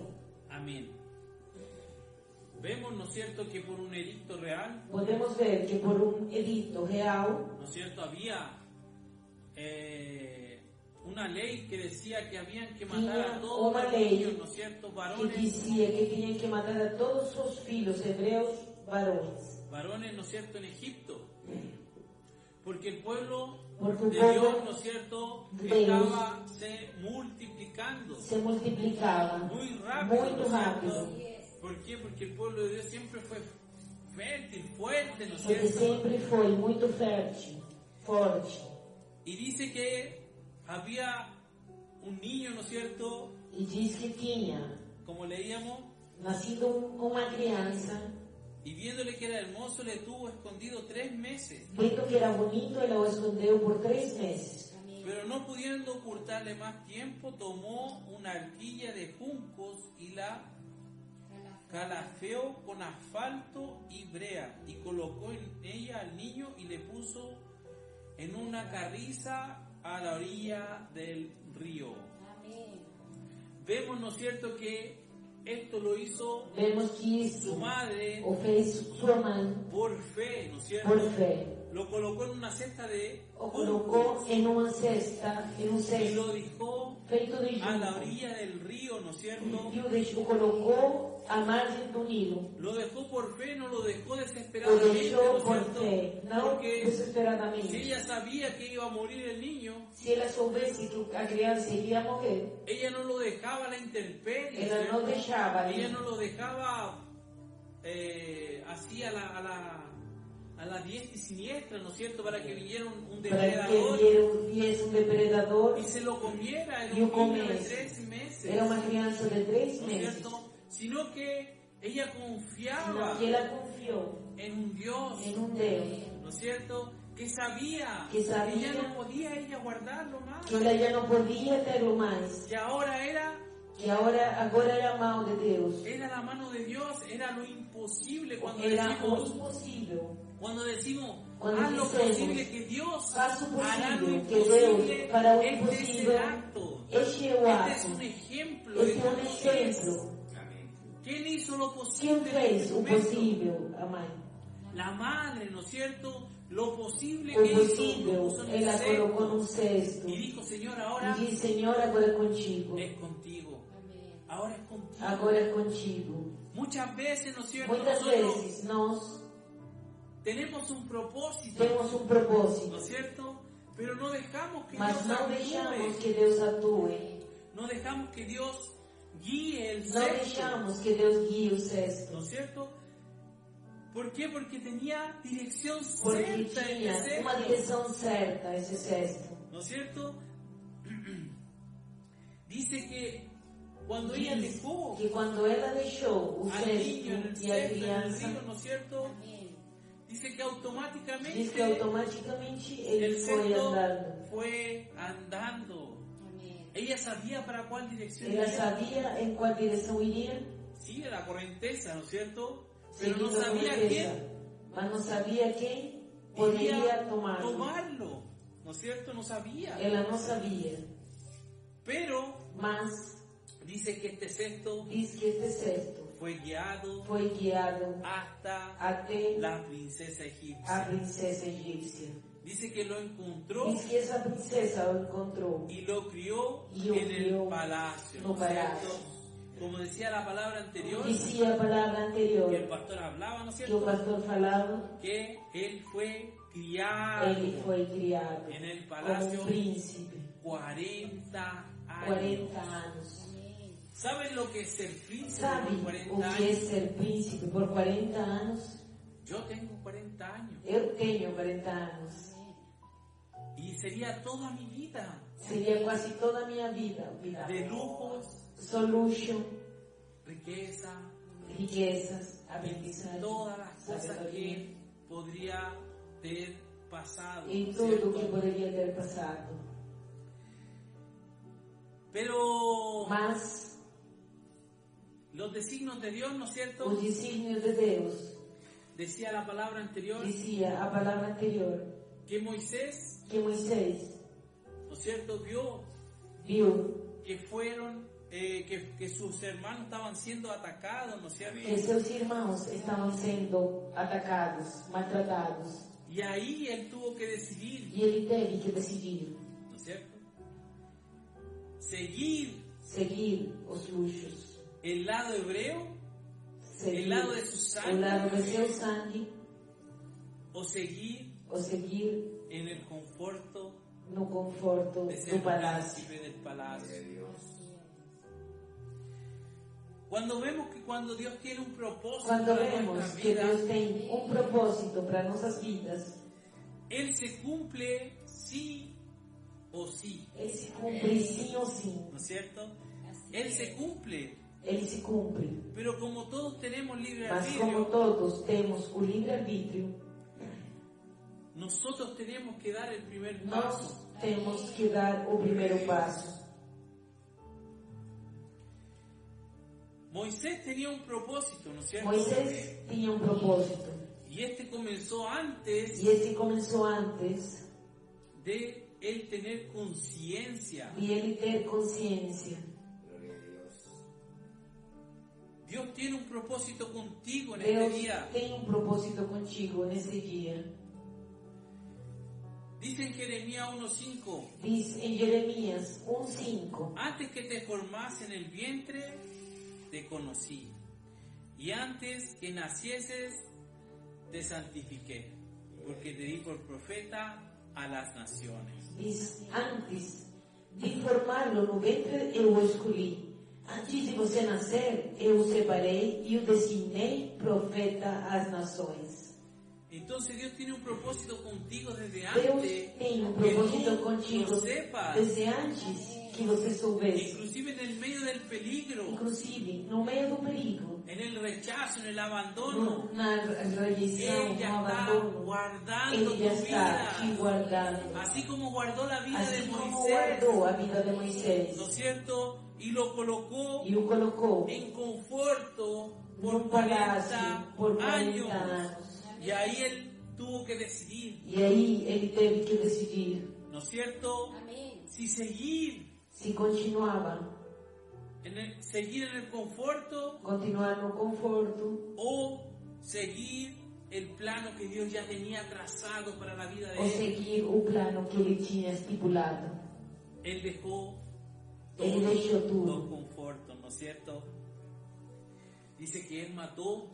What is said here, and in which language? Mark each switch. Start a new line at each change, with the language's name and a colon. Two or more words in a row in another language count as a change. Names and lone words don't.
Spanish: Amén. Vemos, ¿no es cierto?, que por un edicto real,
Portuguese: Podemos ver que por um edito real,
Spanish: ¿no es cierto?, había una ley que decía que habían que matar a todos una los ley niños, ¿no es cierto?, que varones,
Portuguese: dizia que tinham que matar a todos os filhos hebreus varões.
Spanish: ¿no es cierto?, en Egipto. Porque el pueblo
Portuguese: Porque o
Spanish: de
Portuguese: povo
Spanish: Dios, ¿no es cierto?,
Portuguese: de Deus
Spanish: estaba se multiplicando
Portuguese: se multiplicava
Spanish: muy rápido, ¿no
Portuguese: muito
Spanish: es
Portuguese: rápido,
Spanish: cierto? ¿Por qué? Porque el pueblo de Dios siempre fue fértil, fuerte, ¿no es
Portuguese: porque
Spanish: cierto?
Portuguese: sempre foi muito fértil, forte.
Spanish: Y dice que había un niño, ¿no es cierto?,
Portuguese: E diz que tinha
Spanish: como leíamos,
Portuguese: nascido uma criança,
Spanish: y viéndole que era hermoso, le tuvo escondido 3 meses.
Portuguese: vendo que era bonito, ela o escondeu por 3 meses.
Spanish: Pero no pudiendo ocultarle más tiempo, tomó una arquilla de juncos y la calafeó con asfalto y brea, y colocó en ella al niño y le puso en una carriza a la orilla del río. Vemos, ¿no es cierto?, que esto lo hizo
Portuguese: Vemos que
Spanish: su
Portuguese: isso
Spanish: madre
Portuguese: o fez sua mãe
Spanish: por fe, ¿no es cierto?
Portuguese: por fé.
Spanish: Lo colocó en una cesta de
Portuguese: O colocou em uma cesta, em um
Spanish: y
Portuguese: cesto
Spanish: lo dejó
Portuguese: feito de
Spanish: a la
Portuguese: junco.
Spanish: orilla del río, ¿no es cierto?
Portuguese: E o colocou à margem do Nilo.
Spanish: Lo dejó por fe, no lo dejó
Portuguese: O
Spanish: desesperadamente, ¿no
Portuguese: deixou
Spanish: es
Portuguese: por
Spanish: cierto?
Portuguese: fé, não
Spanish: Porque si
Portuguese: desesperadamente.
Spanish: ella sabía que iba a morir el niño,
Portuguese: Se ela soubesse que a criança iria morrer,
Spanish: ella no lo dejaba a la intemperie,
Portuguese: ela
Spanish: ¿cierto?
Portuguese: não deixava ali.
Spanish: Ella no lo dejaba así a la diestra y siniestra, ¿no es cierto? Para que viniera un
Portuguese: Para que
Spanish: depredador
Portuguese: viesse um depredador
Spanish: y se lo comiera. Era
Portuguese: e o
Spanish: un niño de
Portuguese: comesse.
Spanish: 3 meses,
Portuguese: Era uma criança de 3
Spanish: ¿no es
Portuguese: meses.
Spanish: cierto? Sino que ella confiaba Sino que
Portuguese: ela confiou
Spanish: en un Dios,
Portuguese: em um Deus
Spanish: ¿no es cierto?, que sabía
Portuguese: Que sabía
Spanish: ya no podía ella guardarlo más,
Portuguese: que ela já não podia ter-lo mais,
Spanish: que ahora era
Portuguese: que agora era a mão de Deus.
Spanish: la mano de Dios, era lo imposible. Cuando
Portuguese: Era o
Spanish: decimos,
Portuguese: impossível.
Spanish: cuando decimos, Cuando haz lo decimos, posible, que Dios
Portuguese: Faça o
Spanish: hará lo
Portuguese: possível, que
Spanish: imposible.
Portuguese: Deus fará o
Spanish: Este es el
Portuguese: impossível.
Spanish: acto,
Portuguese: Este é o
Spanish: este es
Portuguese: ato.
Spanish: un ejemplo de
Portuguese: Este é
Spanish: cómo
Portuguese: um
Spanish: es.
Portuguese: exemplo.
Spanish: ¿Quién hizo lo
Portuguese: Quem
Spanish: posible?
Portuguese: fez
Spanish: en
Portuguese: o
Spanish: este momento?
Portuguese: possível, a mãe?
Spanish: La madre, ¿no es cierto? Lo posible
Portuguese: O
Spanish: que hizo, lo
Portuguese: possível,
Spanish: puso en el
Portuguese: ela colocou
Spanish: cesto
Portuguese: num cesto.
Spanish: y dijo, Señor, ahora
Portuguese: E diz, Senhor, agora é contigo.
Spanish: es contigo. Ahora es contigo.
Portuguese: Agora é contigo.
Spanish: Muchas veces, ¿no es cierto?
Portuguese: Muitas
Spanish: Nosotros
Portuguese: vezes nós
Spanish: tenemos un propósito,
Portuguese: temos um
Spanish: ¿no
Portuguese: propósito,
Spanish: es cierto? Pero no dejamos que
Portuguese: mas
Spanish: Dios
Portuguese: não
Spanish: actúe,
Portuguese: deixamos que Deus atue.
Spanish: no dejamos que Dios guíe el
Portuguese: Não
Spanish: cesto,
Portuguese: deixamos que Deus guie o cesto.
Spanish: ¿no es cierto? ¿Por qué? Porque tenía dirección
Portuguese: Porque
Spanish: cierta en el
Portuguese: tinha uma
Spanish: cesto,
Portuguese: direção certa esse cesto.
Spanish: ¿no es cierto? Dice que cuando ella
Portuguese: Diz
Spanish: dejó
Portuguese: que quando ela deixou o
Spanish: al niño en el
Portuguese: cesto e a
Spanish: cesto, en el
Portuguese: criança,
Spanish: río, ¿no es cierto? Dice que
Portuguese: diz que
Spanish: automáticamente
Portuguese: automaticamente ele
Spanish: el
Portuguese: foi
Spanish: cesto
Portuguese: andando.
Spanish: fue andando. Ella sabía para cuál dirección
Portuguese: Ela
Spanish: iría.
Portuguese: sabia em qual direção iria.
Spanish: Sí, la corrienteza, ¿no es cierto? pero no seguido sabía con quién
Portuguese: mas no sabía quién podría
Spanish: tomarlo, ¿no es cierto? No sabía.
Portuguese: Ela não sabia,
Spanish: Pero
Portuguese: mas
Spanish: dice que este cesto
Portuguese: diz que este cesto
Spanish: fue guiado
Portuguese: foi guiado
Spanish: hasta
Portuguese: até
Spanish: la princesa
Portuguese: a
Spanish: egipcia.
Portuguese: princesa egípcia.
Spanish: Dice que lo encontró
Portuguese: Diz que essa princesa o encontrou
Spanish: y lo crió Y lo en el crió palacio,
Portuguese: no
Spanish: ¿no es
Portuguese: palacio.
Spanish: cierto? Como decía la palabra anterior,
Portuguese: Dizia a palavra anterior
Spanish: que el pastor hablaba, ¿no es
Portuguese: que o
Spanish: cierto?
Portuguese: pastor falava,
Spanish: Que él fue criado
Portuguese: ele foi criado
Spanish: en el
Portuguese: como
Spanish: palacio
Portuguese: um príncipe,
Spanish: 40 años.
Portuguese: 40 anos.
Spanish: ¿Saben lo que es ser príncipe
Portuguese: Sabe
Spanish: por 40
Portuguese: o que é
Spanish: años?
Portuguese: ser príncipe por 40 anos?
Spanish: Yo tengo 40 años
Portuguese: Eu tenho 40 anos.
Spanish: y sería toda mi vida
Portuguese: Seria quase toda a minha vida.
Spanish: de lujos,
Portuguese: Só luxo,
Spanish: riqueza
Portuguese: riquezas,
Spanish: y
Portuguese: aprendizagem,
Spanish: todas las cosas
Portuguese: sabedoria
Spanish: que podría ter pasado,
Portuguese: e
Spanish: ¿no es
Portuguese: tudo
Spanish: cierto?
Portuguese: que poderia ter passado.
Spanish: Pero
Portuguese: Mas
Spanish: los designios de Dios, ¿no es cierto?
Portuguese: o desígnio de Deus,
Spanish: Decía la palabra anterior
Portuguese: dizia a palavra anterior,
Spanish: que Moisés,
Portuguese: que Moisés
Spanish: ¿no es cierto?, vio
Portuguese: viu
Spanish: que fueron, que sus hermanos estaban siendo atacados, ¿no es cierto?
Portuguese: que seus irmãos estavam sendo atacados, maltratados,
Spanish: Y ahí él tuvo que decidir,
Portuguese: e ele teve que decidir
Spanish: ¿no es cierto?, seguir
Portuguese: seguir os luxos,
Spanish: el lado hebreo,
Portuguese: seguir
Spanish: el lado de su
Portuguese: o lado de
Spanish: sangre,
Portuguese: seu sangue,
Spanish: o seguir
Portuguese: ou seguir
Spanish: en el conforto
Portuguese: no conforto
Spanish: de ser
Portuguese: do palácio.
Spanish: príncipe del palacio. Cuando vemos que cuando Dios tiene un propósito
Portuguese: Quando
Spanish: para
Portuguese: vemos
Spanish: nuestra
Portuguese: que
Spanish: vida,
Portuguese: Deus tem um propósito para nossas vidas,
Spanish: Él se cumple sí o sí,
Portuguese: ele se cumpre sim ou sim.
Spanish: ¿no es cierto? Él se cumple,
Portuguese: Ele se cumpre.
Spanish: pero como todos tenemos libre
Portuguese: Mas como
Spanish: albedrío,
Portuguese: todos temos o livre-arbítrio,
Spanish: nosotros tenemos que dar el primer
Portuguese: nós
Spanish: paso.
Portuguese: temos que dar o primeiro passo.
Spanish: Moisés tenía un propósito, ¿no es cierto?
Portuguese: Moisés tinha um propósito.
Spanish: Y este comenzó antes
Portuguese: E esse começou antes
Spanish: de él tener conciencia.
Portuguese: de ele ter consciência.
Spanish: Dios tiene un propósito contigo en este
Portuguese: Deus
Spanish: día.
Portuguese: tem um propósito contigo nesse dia.
Spanish: Dice en Jeremías 1:5,
Portuguese: Diz em Jeremias 1:5:
Spanish: antes que te formase en el vientre, te conocí. Y antes que nacieses, te santifiqué. Porque te di por profeta a las naciones.
Portuguese: Diz: antes de formá-lo no ventre eu o escolhi. Antes de você nascer, eu o separei e o designei profeta às nações.
Spanish: Entonces Dios tiene un propósito contigo desde
Portuguese: Deus
Spanish: antes
Portuguese: tem um
Spanish: que
Portuguese: propósito
Spanish: tú
Portuguese: contigo
Spanish: lo sepas.
Portuguese: desde antes que você soubesse.
Spanish: Inclusive en el medio del peligro,
Portuguese: Inclusive, no meio do perigo,
Spanish: en el rechazo, en el abandono,
Portuguese: na rejeição,
Spanish: Él
Portuguese: no
Spanish: ya está
Portuguese: abandono,
Spanish: guardando
Portuguese: Ele
Spanish: tu
Portuguese: já está te
Spanish: vida.
Portuguese: guardando.
Spanish: Así como guardó la vida de
Portuguese: Assim como
Spanish: Moisés,
Portuguese: guardou a vida de Moisés
Spanish: ¿no es cierto? Y lo colocó
Portuguese: e o colocou
Spanish: en conforto por
Portuguese: num palácio
Spanish: 40
Portuguese: por 40
Spanish: años.
Portuguese: anos.
Spanish: Y ahí él tuvo que decidir,
Portuguese: E aí ele teve que decidir
Spanish: ¿no es cierto? Si seguir
Portuguese: se continuava,
Spanish: seguir en el conforto
Portuguese: continuar no conforto
Spanish: o seguir el plano que Dios ya tenía trazado para la vida de
Portuguese: ou
Spanish: él.
Portuguese: seguir o plano que ele tinha estipulado.
Spanish: Él dejó
Portuguese: Ele deixou
Spanish: los
Portuguese: tudo.
Spanish: confortos, ¿no es cierto? Dice que él mató